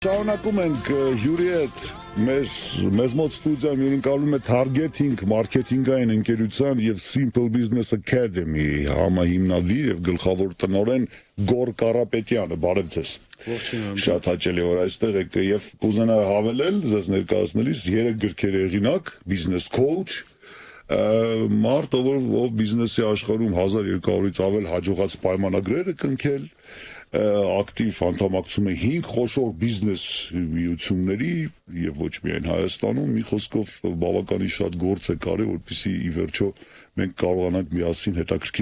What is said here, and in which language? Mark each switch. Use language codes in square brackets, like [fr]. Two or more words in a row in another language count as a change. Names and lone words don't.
[hy] Շարունակում ենք հյուրի հետ մեզ մոտ ստուդիայում հյուրընկալում է Targeting մարքեթինգային ընկերության եւ Simple Business Academy համահիմնադիր եւ գլխավոր տնօրեն Գոր Կարապետյանը, բարև ձեզ։ Շատ հաճելի որ այստեղ եք եւ կուզենայի հավելել ձեզ ներկայացնելիս 3 գրքեր հեղինակ, [en] business coach, [hy] մարդ ով բիզնեսի աշխարհում 1200-ից ավել հաջողած պայմանագրեր է կնքել, ակտիվ անդամակցում է 5 խոշոր բիզնես միությունների եւ ոչ միայն Հայաստանում, մի խոսքով բավականին շատ գործ է կարել, որպեսզի ի վերջո մենք կարողանանք միասին հետաքրքիր